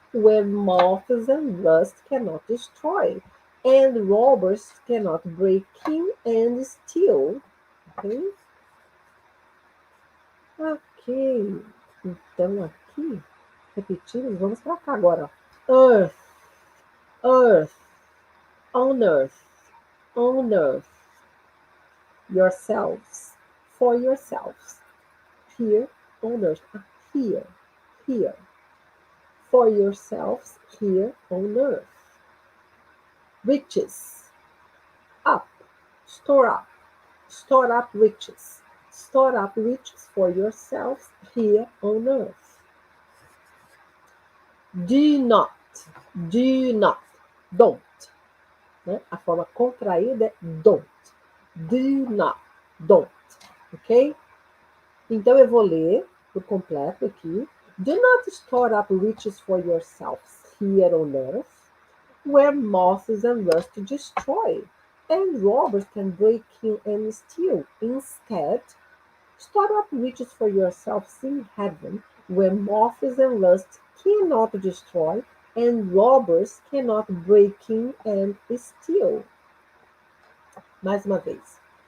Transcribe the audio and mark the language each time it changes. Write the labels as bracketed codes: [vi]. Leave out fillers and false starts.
[en] where moths and rust cannot destroy, and robbers cannot break in and steal. Ok? Ok. [pt] Então, aqui, repetindo, vamos para cá agora. [en] Earth, earth, on earth, on earth. Yourselves, for yourselves. Here, on earth. Here, here. For yourselves, here on earth. Riches, up, store up. Store up riches. Store up riches for yourselves here on earth. Do not, don't. [pt] Né? A forma contraída é don't. [en] Do not, don't. [pt] Ok? Então eu vou ler por completo aqui. [en] Do not store up riches for yourselves here on earth, where moths and rust destroy, and robbers can break in and steal. Instead, store up riches for yourselves in heaven, where moths and rust cannot destroy, and robbers cannot break in and steal. [pt] Mais uma vez.